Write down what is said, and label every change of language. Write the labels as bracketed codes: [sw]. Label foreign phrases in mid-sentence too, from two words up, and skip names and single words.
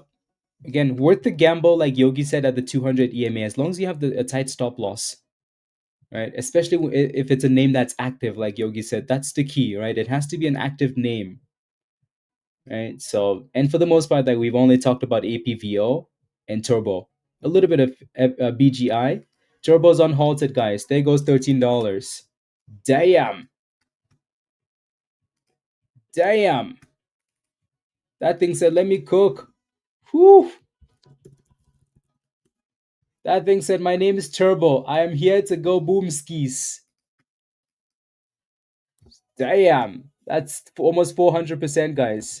[en] Again, worth the gamble, like Yogi said at the 200 EMA, as long as you have a tight stop loss, right? Especially if it's a name that's active, like Yogi said, that's the key, right? It has to be an active name, right? So, and for the most part, like we've only talked about APVO and Turbo, a little bit of BGI. Turbo's unhalted, guys. There goes $13. Damn, damn. That thing said, "Let me cook." Whew. That thing said, "My name is Turbo. I am here to go boom skis." Damn, that's almost 400%, guys.